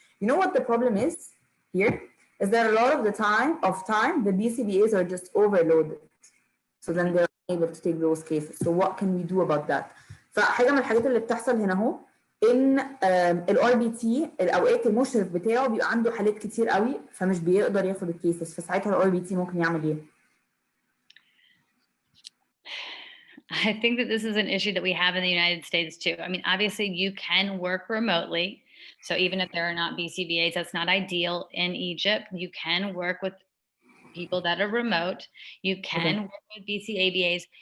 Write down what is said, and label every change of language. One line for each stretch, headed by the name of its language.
English: You know what the problem is here? Is that a lot of the time the BCBAs are just overloaded. So then they're able to take those cases. So what can we do about that?
Arabic: فحاجه من الحاجات اللي بتحصل هنا اهو ان الار بي تي الاوقات المشرف بتاعه بيبقى عنده حالات كتير قوي فمش بيقدر ياخد الكيسز، فساعتها الار بي تي ممكن يعمل ايه؟
English: I think that this is an issue that we have in the United States too. I mean, obviously you can work remotely. So even if there are not BCBAs, that's not ideal in Egypt. You can work with people that are remote. You can work with BCABAs.